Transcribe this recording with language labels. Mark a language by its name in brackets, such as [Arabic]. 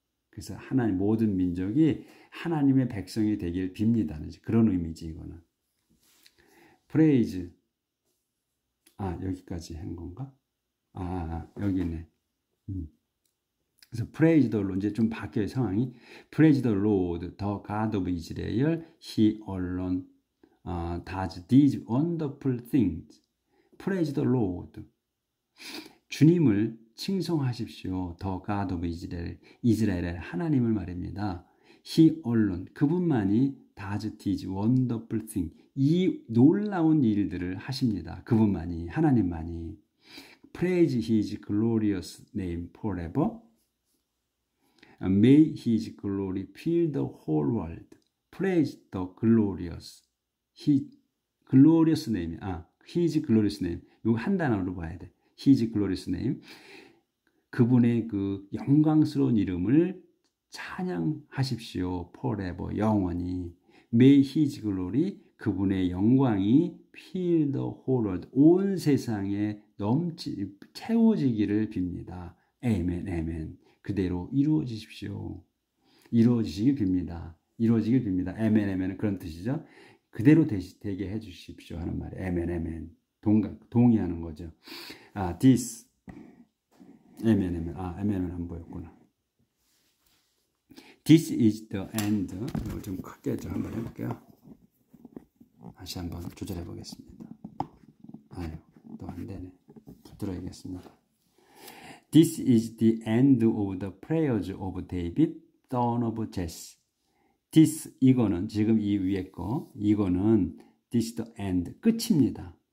[Korean] 그래서 하나님 모든 민족이 하나님의 백성이 되길 빕니다. 그런 의미지 이거는. praise 여기까지 한 건가? 여기네. 그래서 [English] praise the Lord [Korean] 이제 좀 바뀌어요 상황이. [English] praise the Lord, the God of Israel, He alone does these wonderful things. praise the Lord. [Korean] 주님을 칭송하십시오. [English] The God of Israel, [Korean] 이스라엘의 하나님을 말입니다. [English] He alone, [Korean] 그분만이 [English] does these wonderful things. [Korean] 이 놀라운 일들을 하십니다. 그분만이, 하나님만이. [English] Praise His glorious name forever. May His glory fill the whole world. Praise the glorious. glorious name. His glorious name. [Korean] 이거 한 단어로 봐야 돼. [English] His glorious name. [Korean] 그분의 그 영광스러운 이름을 찬양하십시오. [English] Forever. [Korean] 영원히. [English] May His glory. [Korean] 그분의 영광이 [English] fill the whole world. [Korean] 온 세상에 채워지기를 빕니다. [English] Amen, amen. [Korean] 그대로 이루어지십시오. 이루어지시길 빕니다. 이루어지길 빕니다. [English] Amen, amen. [Korean] 그런 뜻이죠. 그대로 되게 해주십시오 하는 말이에요. [English] Amen, amen. [Korean] 동의하는 거죠. [English] This. Amen, amen. [Korean] amen 안 보였구나. [English] This is the end. [Korean] 이걸 좀 크게 좀 한번 해볼게요. 다시 한번 조절해 보겠습니다. 또 안 되네. 붙들어야겠습니다. [English] This is the end of the prayers of David, son of Jesse. [Korean] This, 이거는 지금 이 위에 거, 이거는 [English] this is the end, [Korean] 끝입니다.